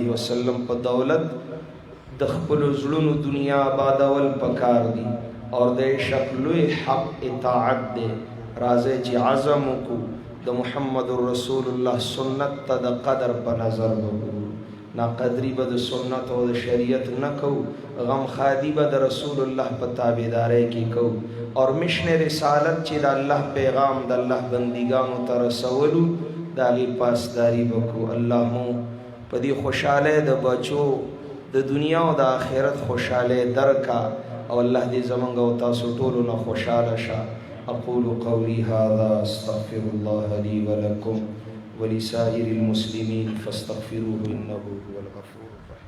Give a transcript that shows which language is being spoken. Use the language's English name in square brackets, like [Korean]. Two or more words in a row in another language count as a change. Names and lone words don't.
[Pashto] وسلم په دولت د خپل زړونو دنیا آبادول پکار دي اور د عشق لوی حق اطاعت ده راځي چې عزم وکړو د محمد رسول الله سنت ته د قدر په نظر وګورو ناقدری به د سنت او د شریعت نه کو غم خادی به د رسول الله په تابعدارۍ کې کو اور مشن رسالت چې د الله پیغام د الله بندګانو ته رسولو د هغې پاسداري وکړو الله مو په دې خوشحالی د بچو د دنیا او د آخرت خوشحالی درکا او الله دې زمونږ او تاسو ټولو نه خوشحاله شه [Arabic] اقول قولي هذا استغفر الله لي ولكم ولسائر المسلمين فاستغفروه انه هو الغفور الرحيم